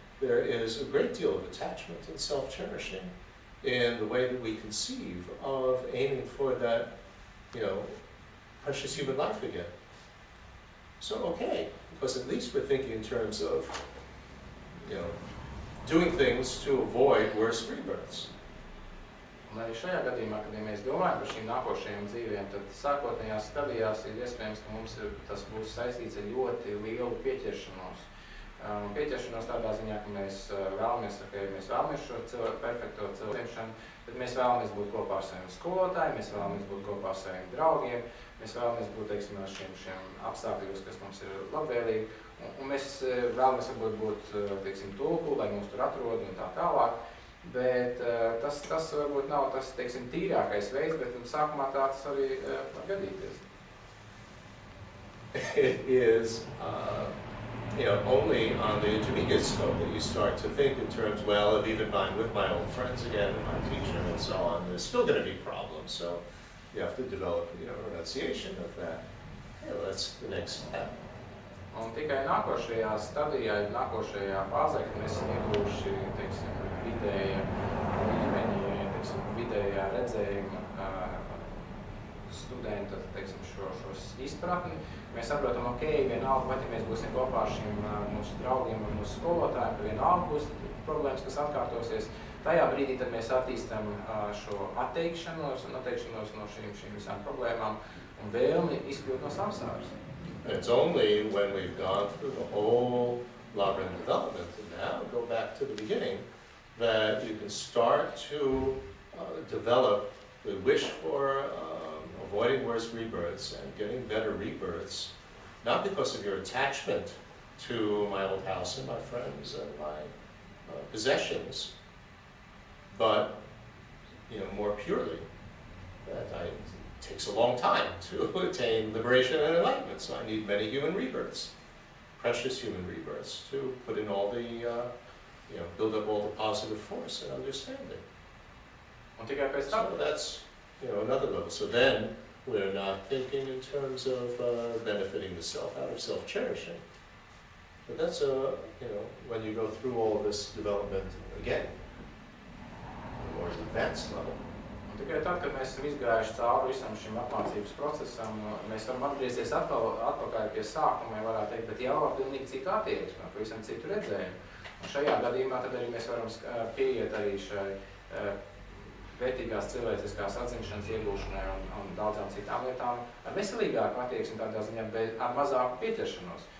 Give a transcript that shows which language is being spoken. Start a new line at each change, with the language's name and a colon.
English: There is a great deal of attachment and self-cherishing in the way that we conceive of aiming for that, you know, precious human life again. So, okay, because at least we're thinking in terms of, you know, doing things to avoid worse rebirths.
Latvian: Un arī šajā gadījumā, kad mēs domājam par šīm nākošajām dzīvēm, tad sākotnējās stadijās ir iespējams, ka mums tas būs saistīts ar ļoti lielu pieķeršanos. Pieķeršanos tādā ziņā, ka mēs vēlamies šo perfekto cilvēkšanu, tad mēs vēlamies būt kopā ar saviem skolotājiem, mēs vēlamies būt kopā ar saviem draugiem, mēs vēlamies būt, teiksim, ar šiem apstākļos, kas mums ir labvēlīgi, un mēs vēlamies varbūt būt, teiksim, tulku, lai mūs tur atrod un tā tālāk. Bet tas varbūt nav tas, teiksim, tīrākais veids, bet sākumā tāds arī var gadīties.
English: It is, you know, only on the intermediate scope that you start to think in terms, well, of even with my old friends again, my teacher and so on, there's still going to be problems. So you have to develop, you know, renunciation of that. Yeah, well, that's the next step.
Latvian: Un tikai nākošajā stadijā, nākošajā fāzē, kad mēs esam ieguvuši, teiksim, vidēja līmeņi, teiksim, vidējā redzējuma studenta, teiksim, šos izpratni, mēs saprotam, ok, vienalga, vai mēs būsim kopā ar šiem mūsu draugiem un mūsu skolotājiem, ka vienalga būs problēmas, kas atkārtosies. Tajā brīdī tad mēs attīstam šo atteikšanos no šīm visām problēmām un vēlmi izkļūt no samsāras.
English: It's only when we've gone through the whole labyrinth development, and now go back to the beginning, that you can start to develop the wish for avoiding worse rebirths and getting better rebirths, not because of your attachment to my old house and my friends and my possessions, but, you know, more purely that it takes a long time to attain liberation and enlightenment, so I need many human rebirths, precious human rebirths, to put in all the, you know, build up all the positive force and understanding. So that's, you know, another level. So then we're not thinking in terms of benefiting the self out of self-cherishing. But that's you know, when you go through all of this development again, a more advanced level.
Latvian: Un tikai tad, kad mēs esam izgājuši cauri visam šim apmācības procesam, mēs varam atgriezties atpakaļ pie sākuma, ja varētu teikt, bet jau ar pilnīgi citu attieksmi, pavisam citu redzējumu. Un šajā gadījumā tad arī mēs varam pieiet arī šai vērtīgās cilvēciskās atzimšanas iegūšanai un daudzām citām lietām ar veselīgāku attieksmi tādā ziņā, bet ar mazāku pieķeršanos.